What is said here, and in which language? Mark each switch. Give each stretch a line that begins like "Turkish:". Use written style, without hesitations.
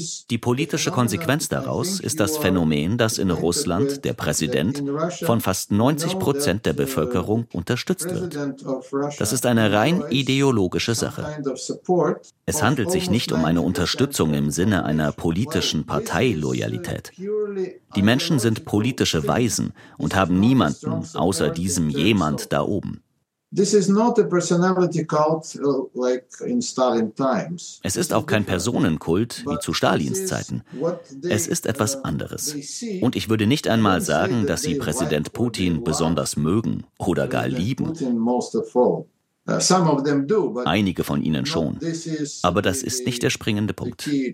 German: Die politische Konsequenz daraus ist das Phänomen, dass in Russland der Präsident von fast 90% der Bevölkerung unterstützt wird. Das ist eine rein ideologische Sache. Es handelt sich nicht um eine Unterstützung im Sinne einer politischen Parteiloyalität. Die Menschen sind politische Waisen und haben niemanden außer diesem jemand da oben.
English: This is not a personality cult like in Stalin times.
German: Es ist auch kein Personenkult wie zu Stalins Zeiten. Es ist etwas anderes. Und ich würde nicht einmal sagen, dass sie Präsident Putin besonders mögen oder gar lieben. Einige von ihnen schon. Aber das ist nicht der springende Punkt.